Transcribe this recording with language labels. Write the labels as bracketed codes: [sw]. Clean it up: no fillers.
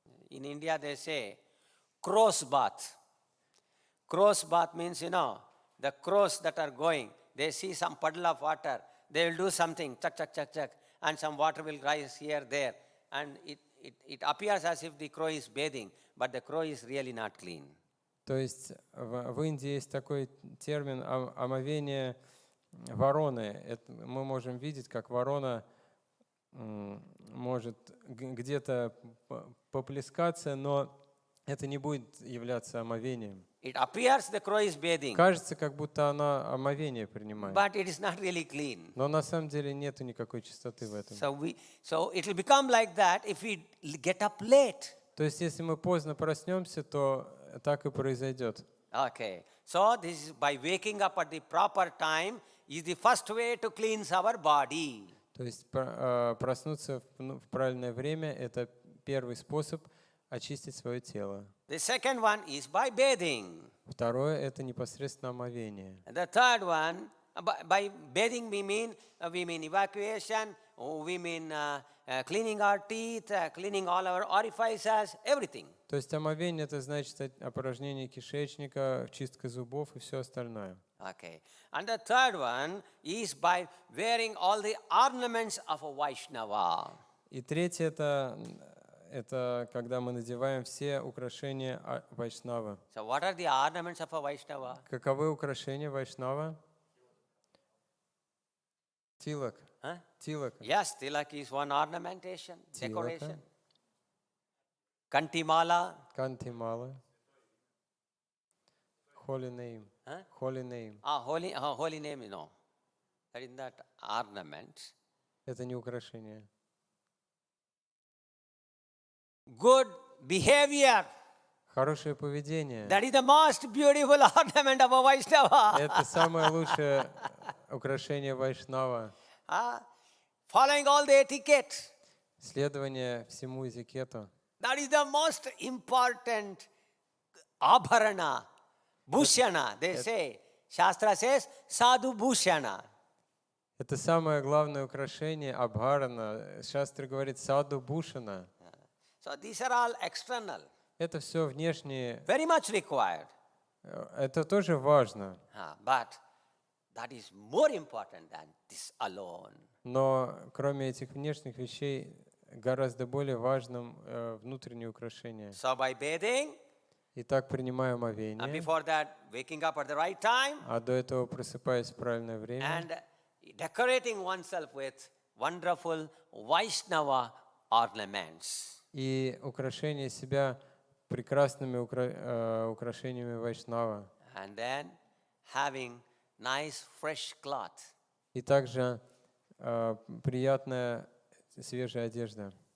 [en] In India they say cross bath. Cross bath means, the crows that are going, they see some puddle of water, they will do something, chuck, chuck, chuck, chuck, and some water will rise here, there, and it appears as if the crow is bathing, but the crow is really not clean. [ru] То есть в Индии есть такой термин омовение вороны. Мы можем видеть, как ворона может где-то поплескаться, но это не будет являться омовением. [en] It appears the crow is bathing, [ru] Кажется, как будто она омовение принимает. [en] but it is not really clean. [ru] Но на самом деле нету никакой чистоты в этом. [en] So it will become like that if we get up late. [ru] То есть если мы поздно проснемся, то так и произойдет. [en] Okay. So this is by waking up at the proper time is the first way to cleanse our body. [ru] То есть проснуться в правильное время – это первый способ очистить свое тело. [en] The second one is by bathing. [ru] Второе – это непосредственно омовение. [en] The third one, by bathing we mean evacuation, we mean cleaning our teeth, cleaning all our orifices, everything. [ru] То есть омовение – это значит опорожнение кишечника, чистка зубов и все остальное. [en] Okay. And the third one is by wearing all the ornaments of a Vaishnava. [ru] И третье – это когда мы надеваем все украшения вайшнава. [en] So what are the ornaments of a Vaishnava? [ru] Каковы украшения вайшнава? Тилак. [en] Huh? [ru] Тилак. [en] Yes, tilak is one ornamentation, Tilaka. decoration. Kantimala. [ru] Кантимала. [en] Holy name. Huh? Holy name. Holy name, That is not ornament. [ru] Это не украшение. [en] Good behavior. [ru] Хорошее поведение. [en] That is the most beautiful ornament of a Vaishnava. [ru] Это самое лучшее украшение вайшнава. [en] Following all the etiquette. [ru] Следование всему этикету. [en] That is the most important abharana, bhushana. They say, Shastra says, sadhu bhushana. [ru] Это самое главное украшение абхарана. Шастра говорит саду бушана. [en] So these are all external, [ru] Это все внешнее, [en] very much required. [ru] это тоже важно. [en] But that is more important than this alone. [ru] Но кроме этих внешних вещей, гораздо более важным внутреннее украшение. [en] So by bathing, [ru] Итак, принимаю [en] and [ru] омовение, [en] before that waking up at the right time, [ru] а до этого просыпаюсь в правильное время [en] and decorating oneself with wonderful Vaishnava ornaments. [ru] и украшение себя прекрасными украшениями вайшнава. [en] And then having nice fresh cloth. [ru] И также приятная свежая одежда.